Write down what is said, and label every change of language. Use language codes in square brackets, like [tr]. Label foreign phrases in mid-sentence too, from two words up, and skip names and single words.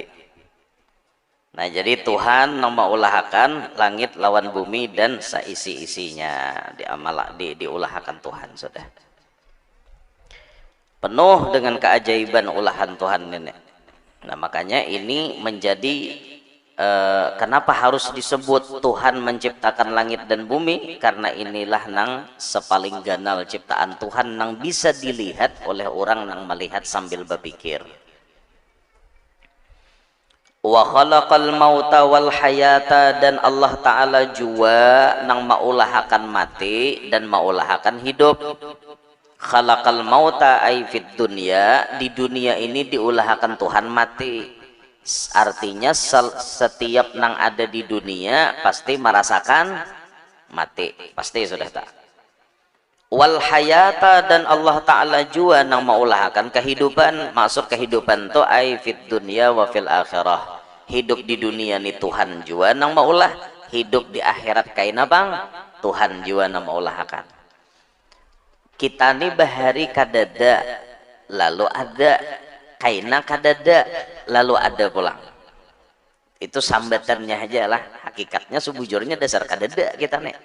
[bjn] Nah jadi Tuhan nama ulahakan langit lawan bumi dan seisi-isinya diulahakan Tuhan sudah. Penuh dengan keajaiban ulahan Tuhan ini. Nah makanya ini menjadi kenapa harus disebut Tuhan menciptakan langit dan bumi, karena inilah nang sepaling ganal ciptaan Tuhan nang bisa dilihat oleh orang nang melihat sambil berpikir. [ar] Wa khalaqal mauta wal hayata, [bjn] dan Allah Ta'ala jua nang maulahakan mati dan maulahakan hidup. [ar] Khalaqal mauta ay fid dunya, [bjn] di dunia ini diulahakan Tuhan mati. Artinya setiap nang ada di dunia pasti merasakan mati, pasti sudah tak. [ar] Wal hayata, [bjn] dan Allah Ta'ala jua nang maulahakan kehidupan. Maksud kehidupan tu [ar] ay fid dunya wa fil akhirah, [bjn] hidup di dunia ni Tuhan jua nang maulah, hidup di akhirat kaina bang Tuhan jua nang maulahakan. Kita nih bahari kadada lalu ada, kaina kadada lalu ada pulang. Itu sambatannya aja lah, hakikatnya sebujurnya dasar kadada kita nih.